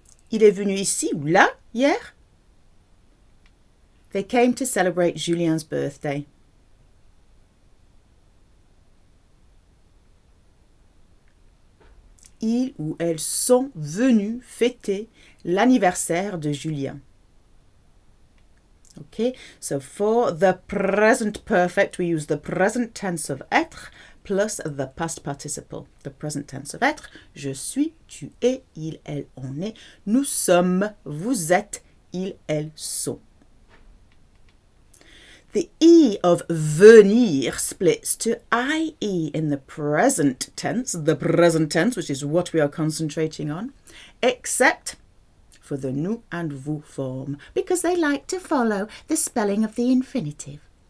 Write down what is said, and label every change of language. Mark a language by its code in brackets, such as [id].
[fr] Il est venu ici ou là hier? [en] They came to celebrate Julien's birthday. [fr] Ils ou elles sont venus fêter l'anniversaire de Julien. [en] Okay, so for the present perfect, we use the present tense of être plus the past participle. The present tense of [fr] être, je suis, tu es, il, elle, on est, nous sommes, vous êtes, ils, elles sont. [en] The E of venir splits to IE in the present tense, which is what we are concentrating on, except for the nous and vous form, because they like to follow the spelling of the infinitive.